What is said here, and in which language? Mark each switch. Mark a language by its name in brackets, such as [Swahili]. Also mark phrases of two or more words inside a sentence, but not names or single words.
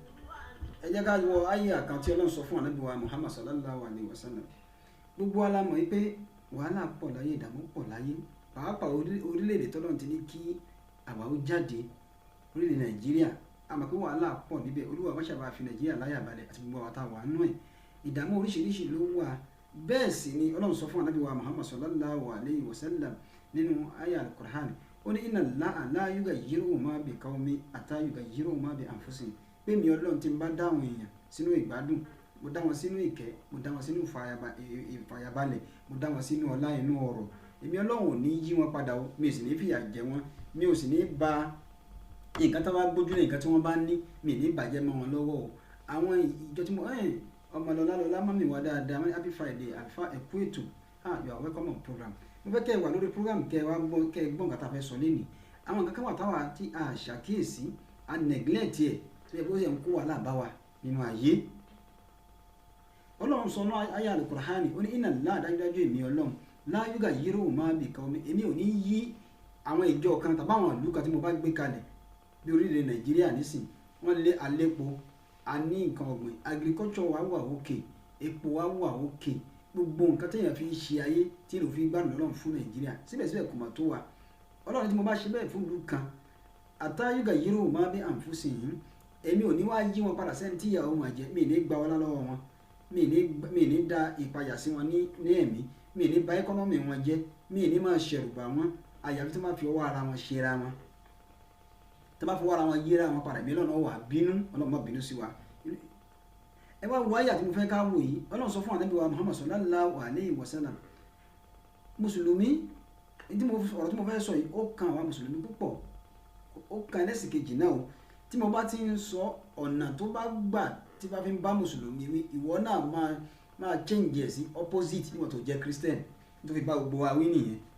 [Yoruba] ẹ jẹ́ ká wọ àyà kan tí Ọlọ́run sọ fún Ànábì wa Muhammad [Arabic] صلى الله عليه وسلم [Yoruba] gbogbo wa la mọ̀ yìí pé wàhálà pọ̀ láyé ìdààmú pọ̀ láyé pàápàá orílẹ̀-èdè tọ́lọ́run ti ní kí àwa ó jáde orílẹ̀ Nàìjíríà àmọ́ pé wàhálà pọ̀ níbẹ̀ Olúwa má ṣàbà fi Nàìjíríà láyà balẹ̀ àti gbogbo àwọn táwa nú ẹ̀ ìdààmú oríṣiríṣi ló wà bẹ́ẹ̀ sì ni Ọlọ́run sọ fún Ànábì wa Muhammad [Arabic] صلى الله عليه وسلم [Yoruba] nínú àyà al-Qur'an ó ní [Arabic] إن الله لا يغير ما بقوم حتى يغيروا ما بأنفسهم [Yoruba] pé mi Ọlọ́run ti ń bá dáwọn èèyàn sínú ìgbádùn mo dá wọn sínú ìkẹ́ mo dá wọn sínú ìfàyàbalẹ̀ mo dá wọn sínú ọlá inú ọrọ̀ èmi Ọlọ́run ò ní yí wọn padà o mi ò sì ní fìyà jẹ wọn mi ò sì ní ba nǹkan tó bá gbójúlé nǹkan tí wọ́n bá ní mi ní bàjẹ́ mọ́ wọn lọ́wọ́ o àwọn ìjọ tí mo ọmọlọ́lá mọ́mí wa dáadáa wọ́n ní [English] happy Friday [Yoruba] alfa ẹ̀kú ètò [English] you are welcome on program [Yoruba] mo fẹ́ kẹ́ ẹ wà lórí program kẹ́ ẹ wá kẹ́ ẹ gbọ́ nǹkan tá a fẹ́ sọ lénìí àwọn nǹkan kan wà táwa tí a ṣàkíyèsí a neglect ẹ̀ tó yẹ kó yẹ ń kó wàhálà bá wa nínú ayé Ọlọ́run sọ náà ayé al-Qur'ani ó ní [Arabic] إن الله [Yoruba] dájúdájú èmi Ọlọ́run [Arabic] لا يغير ما بقوم [Yoruba] èmi ò ní yí àwọn ìjọ kan tàbí àwọn ìlú kan tí mo bá gbé kalẹ̀ bí orílẹ̀ Nàìjíríà nísìn wọ́n lé alépo a ní nǹkan ọ̀gbìn agriculture wa wà òkè epo wa wà òkè gbogbo nǹkan téèyàn fi ṣe ayé tí ìlú fi gbádùn Ọlọ́run fún Nàìjíríà síbẹ̀síbẹ̀ kò mà tó wà Ọlọ́run tí mo bá ṣe bẹ́ẹ̀ fún ìlú kan [Arabic] حتى يغيروا ما بأنفسهم [Yoruba] èmi ò ní wá yí wọn padà sẹ́ni tí ìyàwó wọn jẹ́ mi ní gba ọlá lọ́wọ́ wọn mi ní da ìpayà sí wọn ní ẹ̀mí mi ní ba ẹkọ́nọ́mì wọn jẹ́ mi ní máa ṣẹ̀rù bà wọ́n àyàfi tó máa fi ọwọ́ ara wọn ṣe ra wọn tó bá fọwọ́ ara wọn yíra wọn padà mi lọ́nà wà bínú ọlọ́mọ bínú sí wa ẹ wá wọ àyà tí mo fẹ́ ká wò yìí Ọlọ́run sọ fún Ànábì wa Muhammad [Arabic] صلى الله عليه وسلم [Yoruba] mùsùlùmí ọ̀rọ̀ tí mo fẹ́ sọ yìí ó kan àwa mùsùlùmí púpọ̀ ó kan ẹlẹ́sìn kejì náà o tí mo bá ti ń sọ ọ̀nà tó bá gbà tí bá fi ń bá mùsùlùmí wí ìwọ náà máa change ẹ̀ sí opposite níwọ̀n tó jẹ́ Christian tó fi bá gbogbo wa wí nìyẹn